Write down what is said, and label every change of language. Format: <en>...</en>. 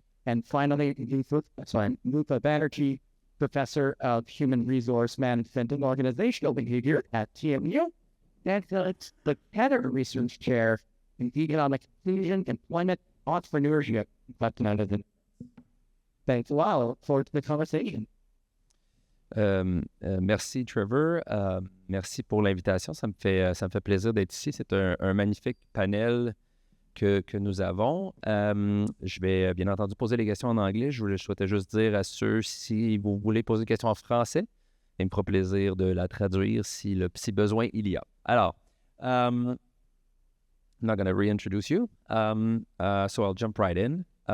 <en>And finally, Rupa Banerjee, professor of Human Resource Management and Organizational Behaviour at TMU, and the Head Research Chair in Economic Inclusion, Employment, Entrepreneurship. Thanks a lot. I look forward to the conversation.</en> <fr>Merci Trevor, merci pour l'invitation, ça me fait plaisir d'être ici. C'est un magnifique panel que nous avons. Je vais bien entendu poser les questions en anglais. Je souhaitais juste dire à ceux, si vous voulez poser des questions en français, il me fera plaisir de la traduire si besoin il y a.</fr> <en>Alors, I'm not going to reintroduce you, so I'll jump right in.</en>